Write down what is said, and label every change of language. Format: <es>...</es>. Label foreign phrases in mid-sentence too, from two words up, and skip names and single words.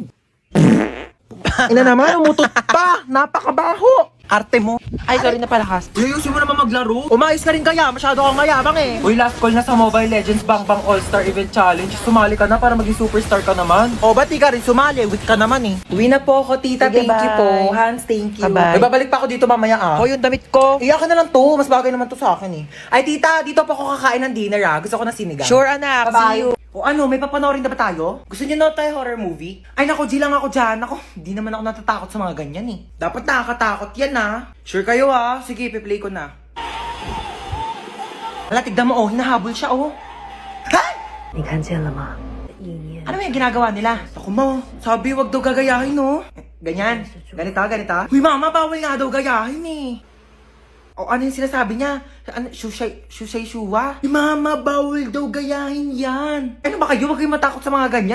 <tl>Ina naman, umutot pa. Napakabaho. Arte mo. Ay, sorry na palakas. Uy, ayusin mo naman maglaro. Umayos ka rin kaya. Masyado kang mayabang eh. Uy,</tl> <en>last call</en> <tl>na sa Mobile Legends Bang Bang All-Star Event Challenge. Sumali ka na para maging superstar ka naman. O, ba't di ka rin sumali? Weak ka naman eh. Uwi na po ako, tita. Sige,</tl> <en>Thank you bye.</en> <tl>po. Hans,</tl> <en>thank you.</en> <tl>Bye-bye. Ay, babalik pa ako dito mamaya ah. O, yung damit ko. Iyakin na lang to. Mas bagay naman to sa akin eh. Ay, tita, dito pa ako kakain ng dinner ah. Gusto ko na sinigang. Sure, anak. Bye-bye.</tl> <en>See you.</en> <tl>O ano, may papanoorin na ba tayo? Gusto niyo na tayo</tl> <en>horror movie?</en> <tl>Ay nako, G lang ako dyan. Ako, di naman ako natatakot sa mga ganyan eh. Dapat nakakatakot yan ah. Sure kayo ah. Sige, piplay ko na. Ala, tignan mo oh, hinahabol siya oh. Ha?</tl> <zh>你看见了吗？意念</zh> <tl>Ano yung ginagawa nila? Ako mo, sabi wag daw gagayahin no. Ganyan, ganito, ganito. Huy mama, bawal nga daw gayahin eh. O ano yung sinasabi niya? Ano, shusay shuwa? Mama, bawal daw gayahin yan. Ano ba kayo? Huwag kayong matakot sa mga ganyan.</tl>